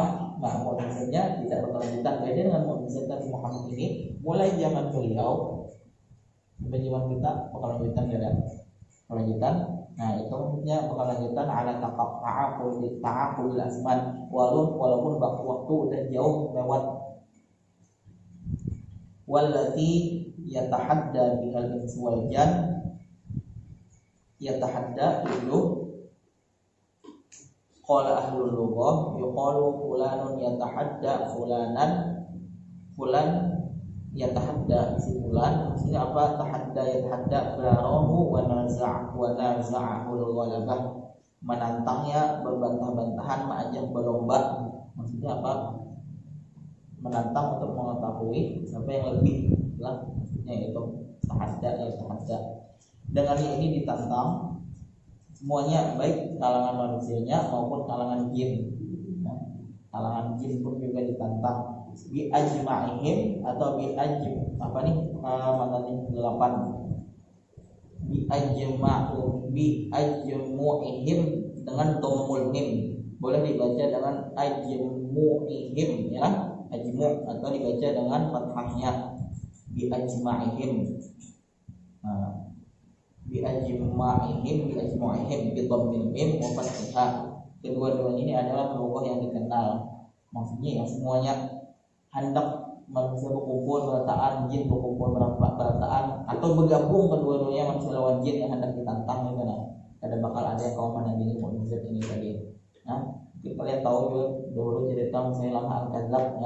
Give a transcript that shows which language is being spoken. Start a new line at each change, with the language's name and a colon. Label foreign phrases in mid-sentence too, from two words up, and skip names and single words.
Indonesian: Nah mukjizatnya tidak berkelanjutan. Beda dengan mukjizat Nabi Muhammad ini, mulai zaman beliau sampai zaman kita berkelanjutan, ya ada kelanjutan. Nah itu maksudnya berkelanjutan
Arabic: على تعاقب الأزمان,
Indonesian: walaupun waktu udah jauh lewat.
Arabic: والتي يتحدى بها الإنس والجن، يتحدى itu قال أهل اللغة يقال فلان يتحدى فلانا، فلان يتحدى si فلان.
Indonesian: Maksudnya apa?
Arabic: تحدى يتحدى باراه ونازعه الغلبة, menantangnya,
Indonesian: berbantah-bantahan, mengajak berlomba. Maksudnya apa? Menantang untuk mengetahui siapa yang lebih lah, maksudnya itu tahadda. Dengan ini ditantang semuanya, baik kalangan manusianya maupun kalangan jin. Nah, kalangan jin pun juga ditantang
Arabic: بأجمعهم
Indonesian: atau bi ajm apa nih matanya 8 biajmu'ihim dengan
Arabic: ضم الميم.
Indonesian: Boleh dibaca dengan ajmu'ihim ya, ajmu' atau dibaca dengan fathahnya biajma'ihim.
Arabic: بأجمعهم بضم الميم وفتحها.
Indonesian: Kedua-duanya ini adalah huruf yang dikenal. Maksudnya yang semuanya hendak manusia berkumpul berataan, jin berkumpul berataan, atau bergabung kedua-duanya manusia lawan jin yang hendak ditantang gitu nah. Ada bakal ada yang kaum menandingi mukjizat ini tadi. Nah, kalian tahu juga dulu cerita misalnya Lamha Al-Kadzab ya.